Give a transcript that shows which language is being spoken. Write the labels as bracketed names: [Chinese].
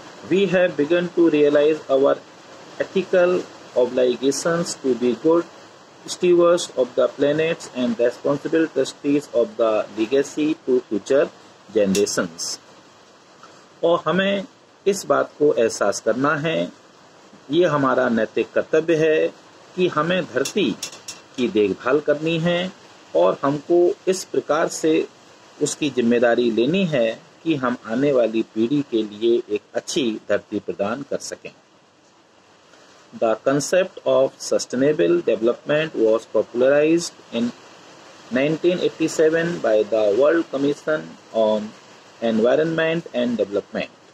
[English] We have begun to realize our ethical obligations to be good stewards of the planet and responsible trustees of the legacy to future generations. [Hindi] और हमें इस बात को एहसास करना है, ये हमारा नैतिक कर्तव्य है कि हमें धरती की देखभाल करनी है और हमको इस प्रकार से उसकी जिम्मेदारी लेनी है कि हम आने वाली पीढ़ी के लिए एक अच्छी धरती प्रदान कर सकें। [English] The concept of sustainable development was popularized in 1987 by the World Commission on Environment and Development.